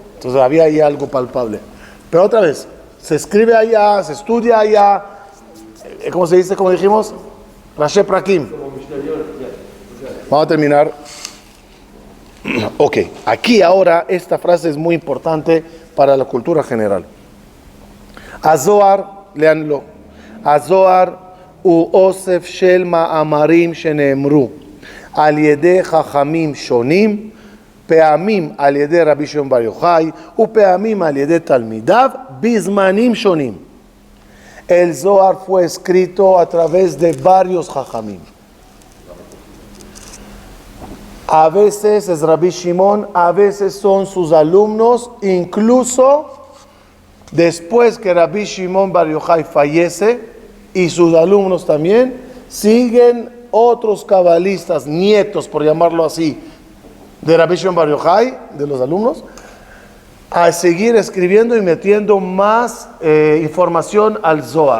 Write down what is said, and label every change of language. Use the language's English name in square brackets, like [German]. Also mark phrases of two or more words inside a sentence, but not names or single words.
[Spanish] Entonces había ahí algo palpable. Pero otra vez, se escribe allá, se estudia allá, ¿cómo se dice? Como dijimos, [Hebrew] ראשי פרקים. [Spanish] Vamos a terminar. Ok, aquí ahora esta frase es muy importante para la cultura general. [Hebrew] Azohar, leanlo. הזוהר הוא אוסף של מאמרים שנאמרו על ידי חכמים שונים, פעמים על ידי רבי שמעון בר יוחאי ופעמים על ידי תלמידיו בזמנים שונים. [Spanish] El Zohar fue escrito a través de varios chachamim. A veces es Rabbi Shimon, a veces son sus alumnos, incluso después que Rabbi Shimon Bar Yochai fallece y sus alumnos también, siguen otros cabalistas, nietos por llamarlo así, de Rabbi Shimon Bar Yochai, de los alumnos, a seguir escribiendo y metiendo más información al Zohar.